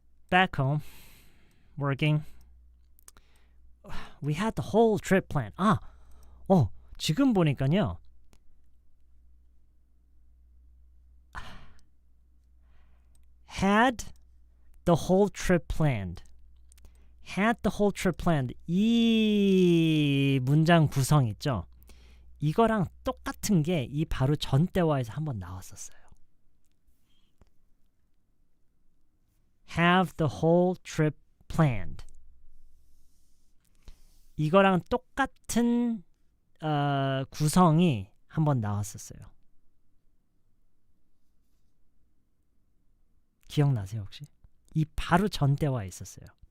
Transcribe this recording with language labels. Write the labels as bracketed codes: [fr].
[en] Back home, working. We had the whole trip planned. [ko] 지금 보니까요. [en] Had the whole trip planned. Had the whole trip planned. [ko] 이 문장 구성 있죠? 이거랑 똑같은 게 이 바로 전 대화에서 한번 나왔었어요. [en] Have the whole trip planned. [ko] 이거랑 똑같은 구성이 한번 나왔었어요. 기억나세요 혹시? 이 바로 전 대화에 있었어요.